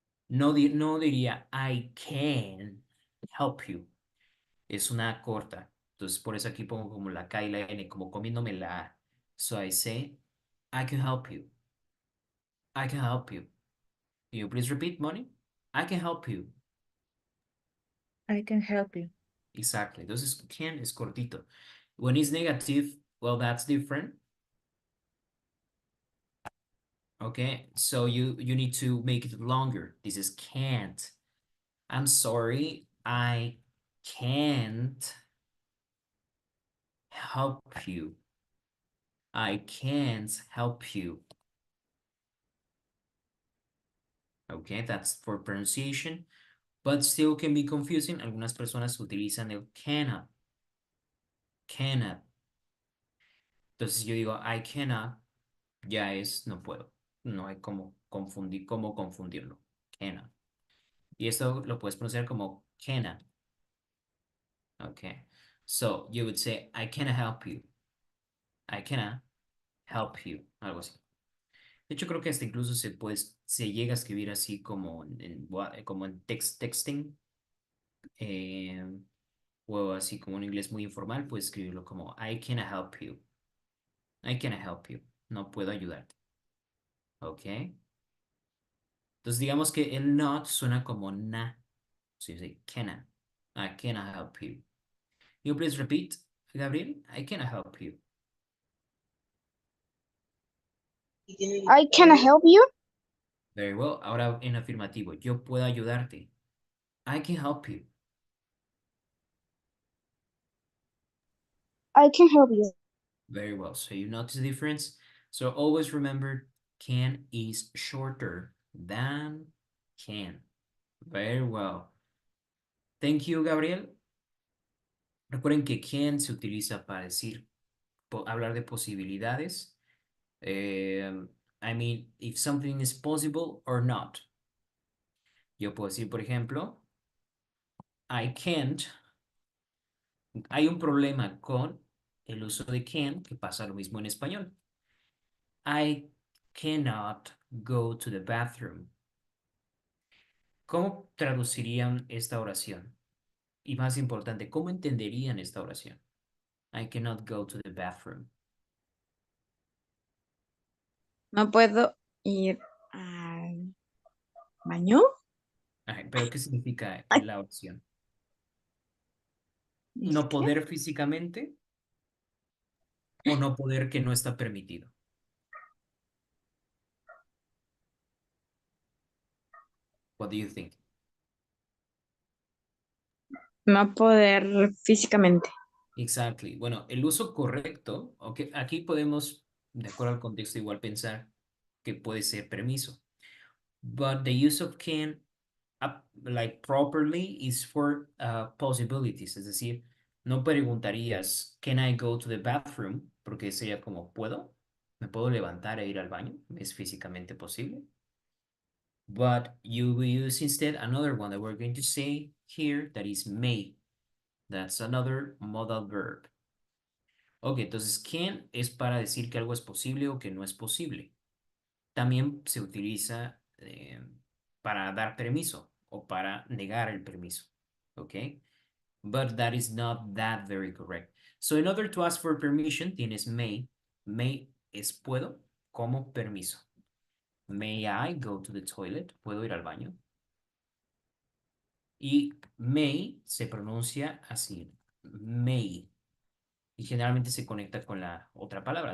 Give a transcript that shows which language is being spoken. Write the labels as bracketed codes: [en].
[es] No, no diría [en] I can help you. [es] Es una corta. Entonces, por eso aquí pongo como la K y la N, como comiéndome la A. [en] So I say, I can help you. I can help you. Can you please repeat, Moni? I can help you. I can help you. Exactly. [es] Entonces, can es cortito. [en] When it's negative, well, that's different. Okay, so you need to make it longer. This is can't. I'm sorry, I can't help you. I can't help you. Okay, that's for pronunciation, but still can be confusing. [es] Algunas personas utilizan el cannot. Cannot. Entonces yo digo I cannot, ya es no puedo. No hay cómo confundirlo. Cannot. Y esto lo puedes pronunciar como cannot. [en] Okay. So you would say I cannot help you. I cannot help you. [es] Algo así. De hecho, creo que hasta incluso se llega a escribir así como como en texting, eh, o así como en inglés muy informal, puedes escribirlo como [en] I cannot help you. [es] I cannot help you. No puedo ayudarte. ¿Ok? Entonces digamos que el not suena como na. [en] So you say cannot. I cannot help you. You please repeat, Gabriel. I cannot help you. I can help you. Very well. [es] Ahora en afirmativo. Yo puedo ayudarte. [en] I can help you. I can help you. Very well. So you notice the difference. So always remember can is shorter than can. Very well. Thank you, Gabriel. [es] Recuerden que can se utiliza para decir, hablar de posibilidades. [en] I mean, if something is possible or not. [es] Yo puedo decir, por ejemplo, [en] I can't. [es] Hay un problema con el uso de can, que pasa lo mismo en español. [en] I cannot go to the bathroom. [es] ¿Cómo traducirían esta oración? Y más importante, ¿cómo entenderían esta oración? [en] I cannot go to the bathroom. [es] No puedo ir al baño. Ajá, pero ¿qué significa Ay. la oración? ¿Es ¿No que? poder físicamente o no poder que no está permitido? [en] What do you think? [es] No poder físicamente. [en] Exactly. [es] Bueno, el uso correcto, okay, aquí podemos, de acuerdo al contexto, igual pensar que puede ser permiso. [en] But the use of can, like properly, is for possibilities. [es] Es decir, no preguntarías, [en] can I go to the bathroom? [es] Porque sería como, ¿puedo? ¿Me puedo levantar e ir al baño? ¿Es físicamente posible? [en] But you will use instead another one that we're going to say here that is may. That's another modal verb. [es] Ok, entonces can es para decir que algo es posible o que no es posible. También se utiliza para dar permiso o para negar el permiso. Ok. [en] but that is not that very correct. So in order to ask for permission, [es] tienes [en] may. [es] May es puedo como permiso. [en] May I go to the toilet? [es] ¿Puedo ir al baño? Y may se pronuncia así, may. Y generalmente se conecta con la otra palabra.